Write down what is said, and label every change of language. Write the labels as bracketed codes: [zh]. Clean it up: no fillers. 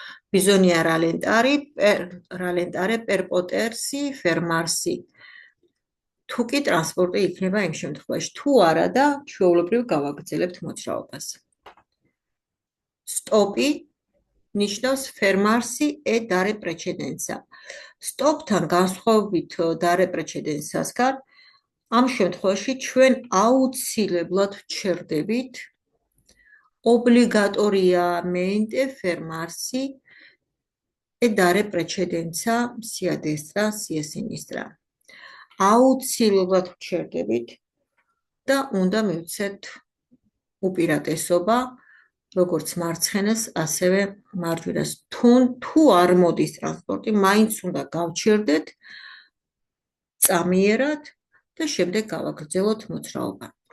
[it] Bisogna rallentare per potersi fermarsi. [ka] თუ კი ტრანსპორტი იქნება იმ შემთხვევაში, თუ არა და ჩვეულებრივ გავაგრძელებთ მოძრაობას. Stop-ი ნიშნავს [it] fermarsi e dare precedenza. [ka] Stop-თან განსხვავებით dare precedenza-სგან, ამ შემთხვევაში ჩვენ აუცილებლად ვჩერდებით [it] obbligatoriamente fermarsi e dare precedenza sia a destra sia a sinistra. [ka] აუცილებლად ვჩერდებით და უნდა მივცეთ უპირატესობა როგორც მარცხენას, ასევე მარჯვენას. თუ არ მოდის ტრანსპორტი, მაინც უნდა გავჩერდეთ წამიერად და შემდეგ გავაგრძელოთ მოძრაობა.